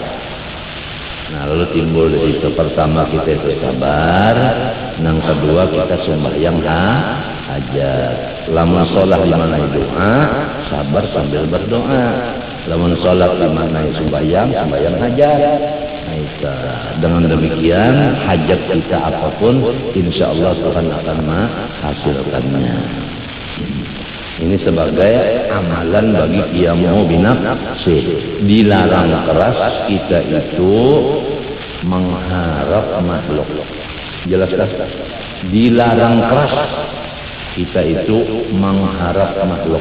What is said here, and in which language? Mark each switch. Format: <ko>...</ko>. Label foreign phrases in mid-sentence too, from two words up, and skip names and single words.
<id>Nah lalu timbul di situ, pertama kita itu sabar, yang kedua kita sembahyang hajat.</id> <bjn>Lamun sholat dimanai doa, sabar sambil berdoa. Lamun sholat dimanai sembahyang, sembahyang hajat.</bjn> <id>Dengan demikian hajat kita apapun, insya Allah Tuhan akan menghasilkannya. Ini sebagai amalan bagi</id> <ar>qiyamu binafsi.</ar> <id>Dilarang keras kita itu mengharap makhluk. Jelas kan? Dilarang keras kita itu mengharap makhluk.</id>